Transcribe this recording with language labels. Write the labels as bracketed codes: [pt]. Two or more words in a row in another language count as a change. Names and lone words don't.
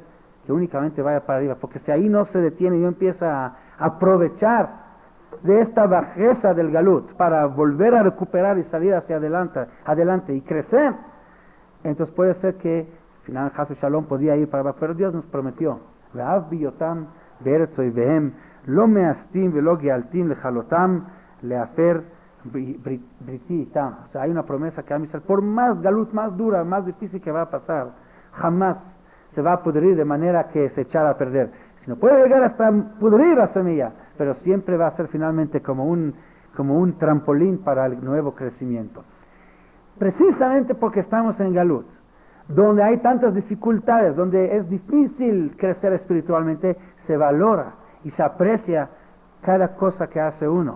[es] que únicamente vaya para arriba, porque si ahí no se detiene y empieza a aprovechar de esta bajeza del galut para volver a recuperar y salir hacia adelante y crecer, entonces puede ser que final [he] חס ושלום [es] podía ir para abajo, pero Dios nos prometió, [he] ואף בהיותם בארץ איביהם לא מאסתים ולא געלתים לכלתם להפר בריתי אתם. [es] O sea, hay una promesa que Am Israel, por más galut, más dura, más difícil que va a pasar, jamás se va a pudrir de manera que se echara a perder. Si no puede llegar hasta pudrir la semilla, pero siempre va a ser finalmente como un trampolín para el nuevo crecimiento. Precisamente porque estamos en galut, donde hay tantas dificultades, donde es difícil crecer espiritualmente, se valora y se aprecia cada cosa que hace uno.